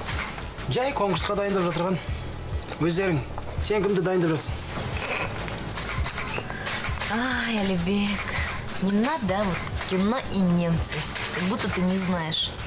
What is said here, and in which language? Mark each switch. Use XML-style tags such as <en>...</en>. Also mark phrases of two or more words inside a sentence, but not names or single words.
<kk>Жай конкурсқа дайындап жатырған. Өздерің, сен кімді дайындап жатсың? Ай, Алибек,</kk> <ru>не надо вот кино и немцы. Как будто ты не знаешь.</ru>